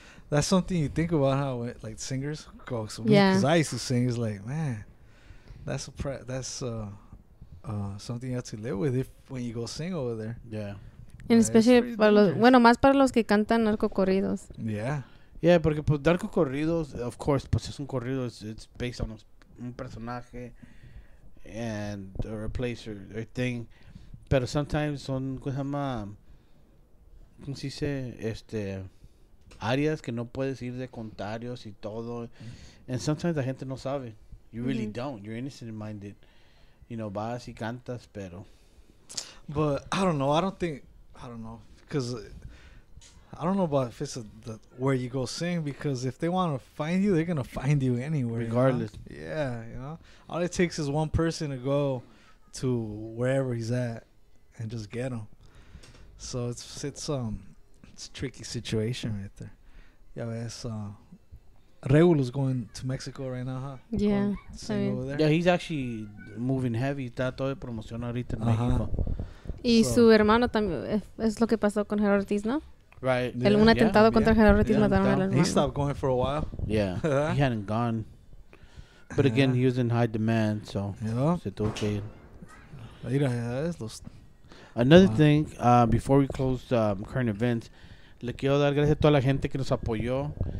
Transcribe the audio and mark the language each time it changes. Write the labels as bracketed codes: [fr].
[en] That's something you think about how like singers go. So Yeah. Because I used to sing, it's like, man, that's something you have to live with when you go sing over there. Yeah. And It's especially pretty [es] para los, [en] dangerous. [es] bueno, más para los que cantan narcocorridos. [en] Yeah. Yeah, [es] porque pues narco corridos, [en] of course, [es] pues es un corrido, [en] it's based on [es] un personaje [en] and or a place or thing. [es] Pero [en] sometimes [es] son, ¿cómo se llama? ¿Cómo se dice? Áreas que no puedes ir de contarios y todo. [en] And sometimes [es] la gente no sabe. [en] You really don't. You're innocent minded. You know, [es] vas y cantas, pero. [en] But I don't know. I don't know. Because I don't know about if it's where you go sing. Because if they want to find you, they're going to find you anywhere. Regardless. You know? Yeah, you know. All it takes is one person to go to wherever he's at and just get him. So it's a tricky situation right there. Yeah, ves, Regulo's going to Mexico right now, huh? Yeah. Going to sing over there. Yeah, he's actually moving heavy. [es] Está todo de promoción ahorita en México. Y [en] So- [es] su hermano también, es lo que pasó con Gerardo Ortiz, ¿no? [en] Right. Yeah. [es] Un atentado contra Gerardo Ortiz, [en] Yeah. [es] mataron al [en] He [es] hermano. [en] He stopped going for a while. Yeah. He hadn't gone. But again, Yeah. he was in high demand, so Yeah. [es] se tuvo que ir. Mira, es los... [en] Another Wow. thing, before we close current events, [es] le quiero dar gracias a toda la gente que nos apoyó.